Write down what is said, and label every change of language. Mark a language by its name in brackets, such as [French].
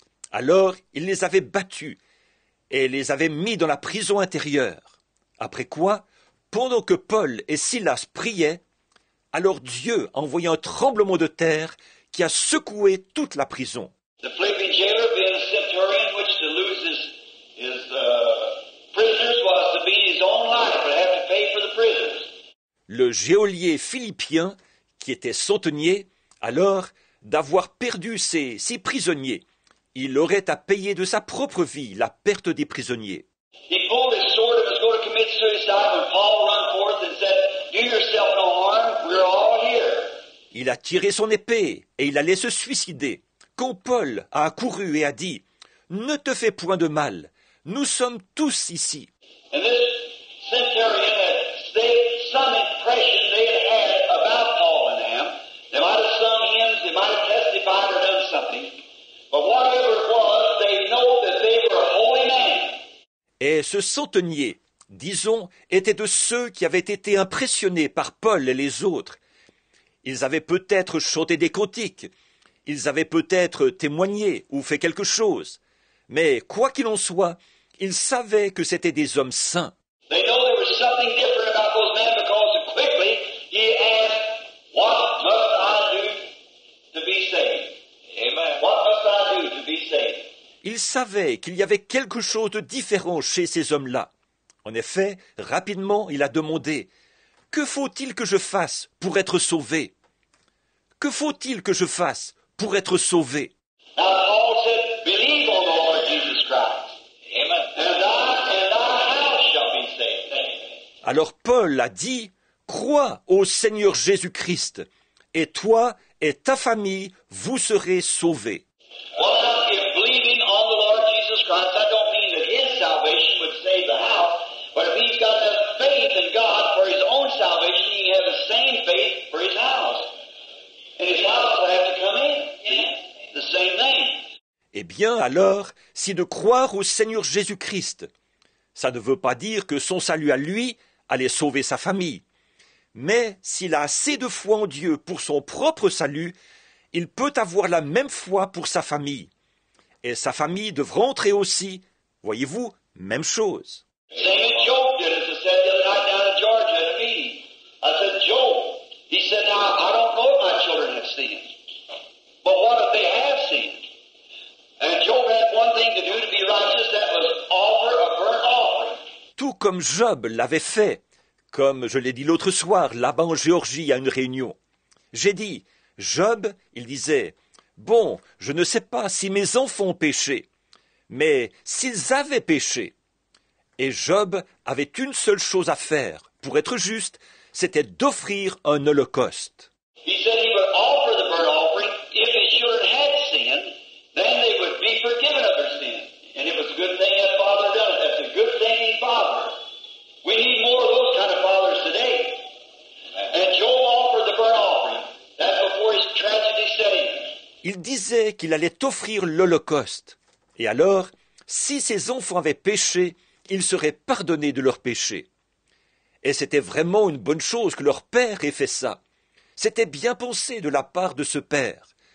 [French] Alors, il les avait battus et les avait mis dans la prison intérieure. Après quoi, pendant que Paul et Silas priaient, alors Dieu a envoyé un tremblement de terre qui a secoué toute la prison. [English] The Philippian jailer, being a centurion, which to lose his prisoners was to beat his own life, but have to pay for the prisoners. [French] Le geôlier philippien, qui était centenier, alors d'avoir perdu ses prisonniers, il aurait à payer de sa propre vie la perte des prisonniers. [English] He pulled his sword and was going to commit suicide when Paul ran forth and said, "Do yourself no harm, we're all here." [French] Il a tiré son épée et il allait se suicider, quand Paul a accouru et a dit « Ne te fais point de mal, nous sommes tous ici. » [English] And this centurion had some impression they had had about Paul and them. They might have sung hymns, they might have testified or done something. But whatever it was, they know that they were holy [French] Ce centenier, disons, était de ceux qui avaient été impressionnés par Paul et les autres. Ils avaient peut-être chanté des cantiques, ils avaient peut-être témoigné ou fait quelque chose, mais quoi qu'il en soit, ils savaient que c'étaient des hommes saints. [English] They know there was something different about those men because quickly he asked, "What must I do to be saved?" Amen. What must I do to be saved? [French] Ils savaient qu'il y avait quelque chose de différent chez ces hommes-là. En effet, rapidement, il a demandé « Que faut-il que je fasse pour être sauvé ?» Que faut-il que je fasse pour être sauvé? [English] Now Paul said, "Believe on the Lord Jesus Christ, Amen. And thy house shall be saved." [French] Alors Paul a dit « Crois au Seigneur Jésus-Christ, et toi et ta famille, vous serez sauvés. » [English] Well, now, if believing on the Lord Jesus Christ, that don't mean that his salvation would save the house, but if he's got enough faith in God for his own salvation, he can have the same faith for his house. And his house will have to come in. See? The same thing. [French] Eh bien alors, si de croire au Seigneur Jésus-Christ, ça ne veut pas dire que son salut à lui allait sauver sa famille. Mais s'il a assez de foi en Dieu pour son propre salut, il peut avoir la même foi pour sa famille. Et sa famille devra entrer aussi, voyez-vous, même chose. [English] Same as Job did, as I said the other night down in Georgia at a meeting. I said, Job, he said, now, I don't know if my children have sinned. But what if they have sinned? And Job had one thing to do to be righteous, that was offer a burnt offering. [French] Tout comme Job l'avait fait, comme je l'ai dit l'autre soir, là-bas en Géorgie à une réunion. J'ai dit, Job, il disait, bon, je ne sais pas si mes enfants ont péché, mais s'ils avaient péché. Et Job avait une seule chose à faire, pour être juste, c'était d'offrir un holocauste. [English] He said he would offer the burnt offering if his children had sinned, then they would be forgiven of their sin. And it was a good thing that father done it. That's a good thinking father. We need more of those kind of fathers today. And Job offered the burnt offering. That's before his tragedy set in. [French] Il disait qu'il allait offrir l'holocauste. Et alors, si ses enfants avaient péché, ils seraient pardonnés de leurs péchés. Et c'était vraiment une bonne chose que leur père ait fait ça. C'était bien pensé de la part de ce père.